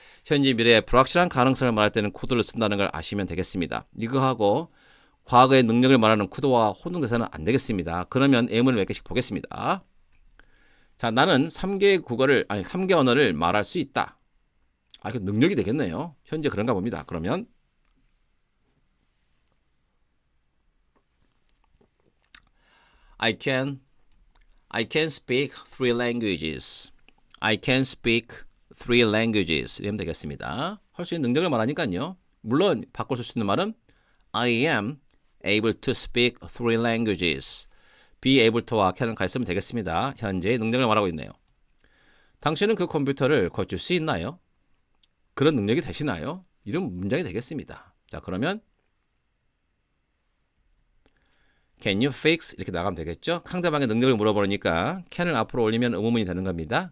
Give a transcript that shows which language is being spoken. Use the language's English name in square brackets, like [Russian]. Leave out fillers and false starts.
[Korean] 현재 미래의 불확실한 가능성을 말할 때는 could를 쓴다는 걸 아시면 되겠습니다. 이거하고 과거의 능력을 말하는 could와 혼동돼서는 안 되겠습니다. 그러면 예문을 몇 개씩 보겠습니다. 자, 나는 3개 언어를 말할 수 있다. 이거 능력이 되겠네요. 현재 그런가 봅니다. [English] 그러면 I can speak three languages. I can speak three languages. [Korean] 이러면 되겠습니다. 할 수 있는 능력을 말하니까요. 물론 바꿔 쓸 수 있는 말은 [English] I am able to speak three languages. [Korean] be able to와 can을 같이 쓰면 되겠습니다. 현재의 능력을 말하고 있네요. 당신은 그 컴퓨터를 고칠 수 있나요? 그런 능력이 되시나요? 이런 문장이 되겠습니다. 자, 그러면 [English] Can you fix? [Korean] 이렇게 나가면 되겠죠? 상대방의 능력을 물어보니까 can을 앞으로 올리면 의문문이 되는 겁니다.